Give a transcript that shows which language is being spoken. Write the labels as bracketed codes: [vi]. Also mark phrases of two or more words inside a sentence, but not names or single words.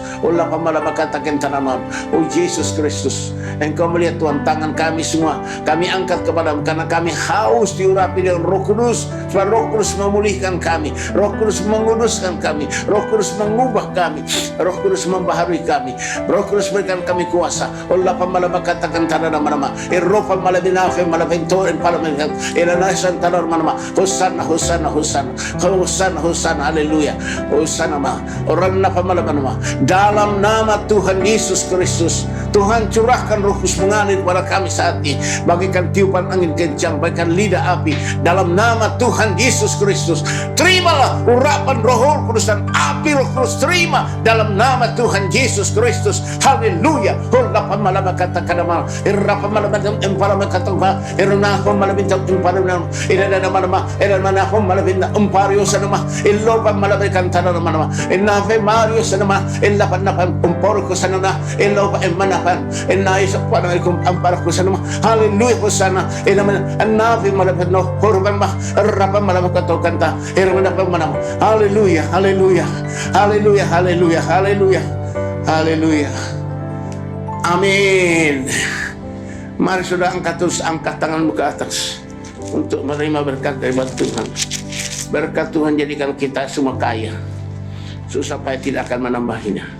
[id] Allah pamalama katakan tanaman. Oh Yesus Kristus, Engkau melihat Tuhan tangan kami semua. Kami angkat kepadamu, karena kami haus diurapi dengan Roh Kudus, supaya Roh Kudus memulihkan kami. Roh Kudus menguduskan kami. Roh Kudus mengubah kami. Roh Kudus membaharui kami. Roh Kudus berikan kami kuasa. Allah pamalama katakan tanah nama-nama. Irrofa malabinafe malabentoren palamengat. Ilanasan tanah nama-nama. Hosanna, Hosanna, Hosanna. Hosanna, Hosanna. Haleluya. Hosanna ma. Orang napa malabanama. Dalam nama Tuhan Yesus Kristus, Tuhan curahkan Roh Kudus mengalir kepada kami saat ini. Bagikan tiupan angin kencang, bagikan lidah api. Dalam nama Tuhan Yesus Kristus, terimalah urapan Roh Kudus dan api Roh Kudus, terima dalam nama Tuhan Yesus Kristus. Haleluya. Allah pamalama katakan nama. Irrapa malabantam empalama katamba. Irna pamalabintam empalama. Irana nama. Irana pamalabintam empario sanama. Illopa malabikan tanah nama. Inafe Mario sanama. Illa panapam emporko sanana. Illopa emanapan. Inaisa panaikum amparko sanama. Haleluya. Hosana. Ilaman anafi malabino korban mah. Irrapa malabakatokan ta. Irana pamanam. Haleluya. Haleluya. Haleluya. Haleluya. Haleluya. Haleluya. Amin. Mari sudah angkat tanganmu ke atas untuk menerima berkat dari Tuhan. Berkat Tuhan jadikan kita semua kaya, susah payah tidak akan menambahinya.